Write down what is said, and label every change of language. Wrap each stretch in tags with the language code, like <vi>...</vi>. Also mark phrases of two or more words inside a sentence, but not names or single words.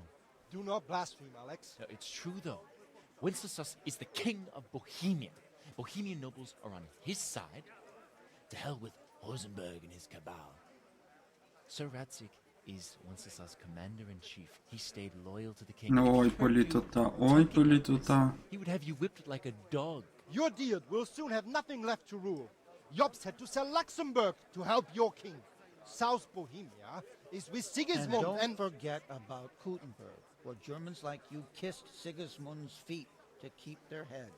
<en>Do not blaspheme, Alex. No, it's true, though. Wenceslas is the king of Bohemia. Bohemian nobles are on his side. To hell with Rosenberg and his cabal. Sir Radzik is Wenceslas' commander-in-chief. He stayed loyal to the king.</en> <uk>Ой, політота, ой, політота.</uk> <en>He would have you whipped like a dog. Your deed will soon have nothing left to rule. Jobst had to sell Luxembourg to help your king. South Bohemia is with Sigismund And don't forget about Kuttenberg, where Germans like you kissed Sigismund's feet to keep their heads.</en>